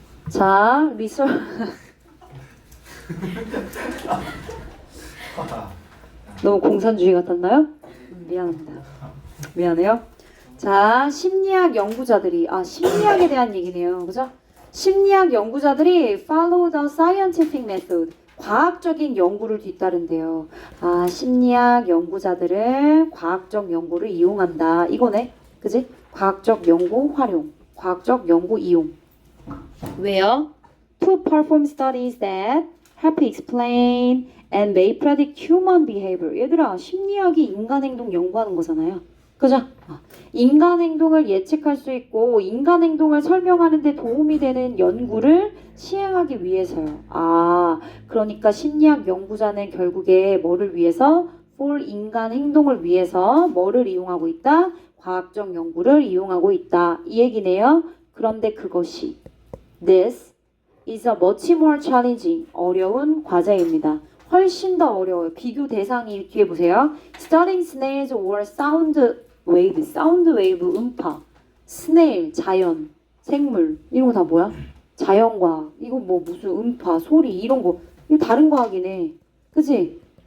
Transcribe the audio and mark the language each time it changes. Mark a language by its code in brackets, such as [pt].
[ko] 자, 너무 공산주의 같았나요? 미안합니다. 미안해요. 자, 심리학 연구자들이 심리학에 대한 얘기네요. 그죠? 심리학 연구자들이 [en] follow the scientific method. [ko] 과학적인 연구를 뒤따른대요. 심리학 연구자들은 과학적 연구를 이용한다. 이거네. 그지? 과학적 연구 활용. 과학적 연구 이용. 왜요? [en] To perform studies that help explain and may predict human behavior. [ko] 얘들아, 심리학이 인간 행동 연구하는 거잖아요. 그죠? 인간 행동을 예측할 수 있고 인간 행동을 설명하는 데 도움이 되는 연구를 시행하기 위해서요. 그러니까 심리학 연구자는 결국에 뭐를 위해서? for 인간 행동을 위해서 뭐를 이용하고 있다? 과학적 연구를 이용하고 있다. 이 얘기네요. [en] 그런데 그것이 This is a much more challenging, [ko] 어려운 과제입니다. 훨씬 더 어려워요. 비교 대상이 뒤에 보세요. [en] Studying snails or sound wave, [ko] 사운드 웨이브 음파, 스네일, 자연, 생물 이런 거 다 뭐야? 자연과학. 이거 뭐 무슨 음파, 소리 이런 거 이거 다른 과학이네. 그치?